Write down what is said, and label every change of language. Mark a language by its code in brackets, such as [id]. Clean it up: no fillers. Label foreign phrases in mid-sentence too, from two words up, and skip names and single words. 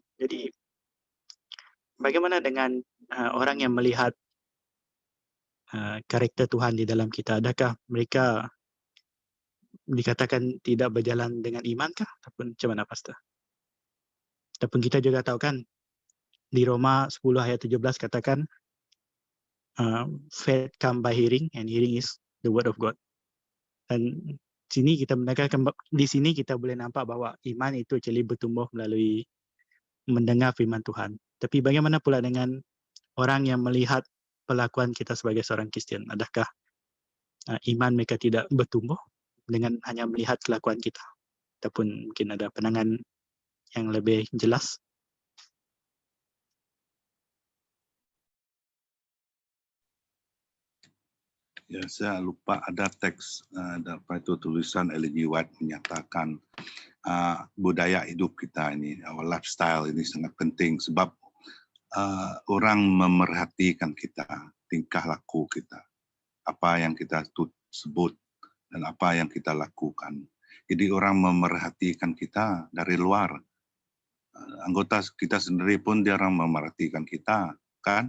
[ms] Jadi, bagaimana dengan orang yang melihat karakter Tuhan di dalam kita? Adakah mereka dikatakan tidak berjalan dengan iman kah? Ataupun macam mana, Pastor? Ataupun kita juga tahu kan, di Roma 10 ayat 17 katakan, [en] faith come by hearing and hearing is the word of God. [ms] Dan sini kita menekankan, di sini kita boleh nampak bahawa iman itu actually bertumbuh melalui mendengar firman Tuhan. Tapi bagaimana pula dengan orang yang melihat perlakuan kita sebagai seorang Kristian? Adakah iman mereka tidak bertumbuh dengan hanya melihat kelakuan kita? Ataupun mungkin ada pandangan yang lebih jelas? Ya, saya lupa ada teks, apa itu tulisan Ellen G. White menyatakan budaya hidup kita ini, [en] our lifestyle [ms] ini sangat penting sebab orang memerhatikan kita, tingkah laku kita, apa yang kita sebut dan apa yang kita lakukan. Jadi orang memerhatikan kita dari luar. Anggota kita sendiri pun dia orang memerhatikan kita, kan?